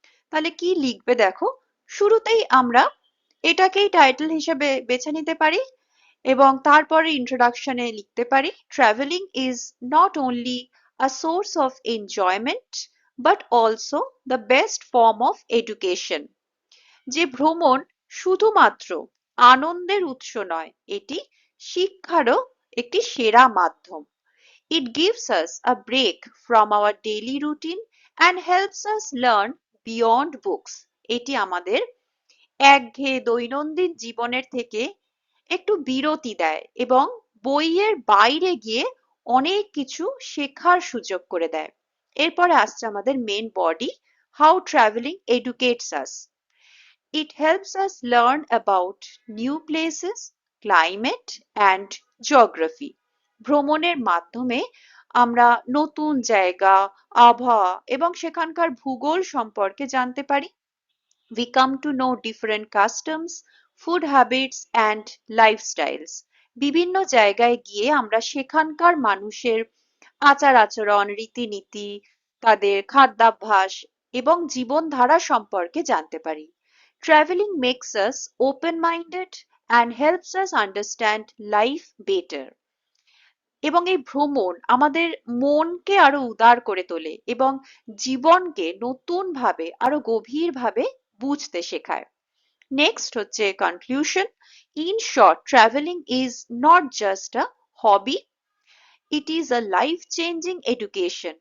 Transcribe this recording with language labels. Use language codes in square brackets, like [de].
[bn] তাহলে কি লিখবে দেখো, শুরুতেই আমরা এটাকেই টাইটেল হিসেবে বেছে নিতে পারি এবং তারপরে ইন্ট্রোডাকশনে লিখতে পারি, [en] Travelling is not only a source of enjoyment but also the best form of education. [bn] যে ভ্রমণ শুধুমাত্র আনন্দের উৎস নয়, এটি শিক্ষারও একটি সেরা মাধ্যম। [en] It gives us a break from our daily routine and helps us learn beyond books. [bn] এটি আমাদের একঘেয়ে দৈনন্দিন জীবনের থেকে একটু বিরতি দেয় এবং বইয়ের বাইরে গিয়ে অনেক কিছু শেখার সুযোগ করে দেয়। এরপরে আসছে আমাদের main body, [en] How travelling educates us. It helps us learn about new places, climate and geography. [bn] ভ্রমণের মাধ্যমে আমরা নতুন জায়গা, আবহাওয়া এবং সেখানকার ভূগোল সম্পর্কে জানতে পারি। [en] We come to know different customs, food habits and lifestyles. [bn] বিভিন্ন জায়গায় গিয়ে আমরা সেখানকার মানুষের আচার আচরণ, রীতিনীতি, তাদের খাদ্যাভ্যাস এবং জীবনধারা সম্পর্কে জানতে পারি। [en] Traveling makes us open-minded and helps us understand life better. [bn] এবং এই ভ্রমণ আমাদের মনকে আরো উদার করে তোলে এবং জীবনকে নতুন ভাবে আরো গভীর ভাবে বুঝতে শেখায়। [en] Next হচ্ছে conclusion. In short, travelling is not just a hobby, it is a life changing education.